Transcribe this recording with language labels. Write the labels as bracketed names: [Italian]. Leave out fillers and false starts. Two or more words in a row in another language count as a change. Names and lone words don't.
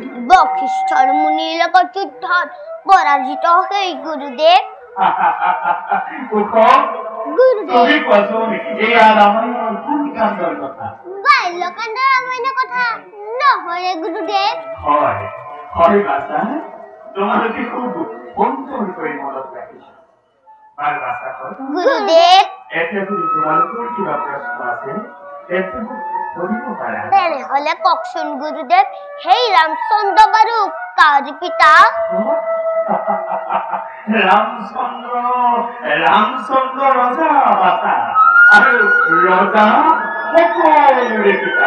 [Assamese] বশিষ্ঠৰ মুনিৰ লগত যুদ্ধত পৰাজিত হৈ গুৰুদেৱ। তুমি কোৱাচোন এয়া ৰামায়ণৰ কোন কাণ্ডৰ কথা? বাল্যকাণ্ড ৰামায়ণৰ কথা নহয় গুৰুদেৱ। হয় হয় বাছা তোমালোকে খুব সুন্দর করে মনত রাখিছো ভাল বাছা হয় গুৰুদেৱ এতিয়া যদি তোমালোকৰ কিবা প্ৰশ্ন আছে তেন্তে মোক সুধিব পাৰা তেনেহলে কওকচোন গুৰুদেৱ সেই ৰামচন্দ্ৰ বাৰু কাৰ পিতা ৰামচন্দ্ৰ ৰজা বাছা আৰু ৰজা সকলোৰে পিতা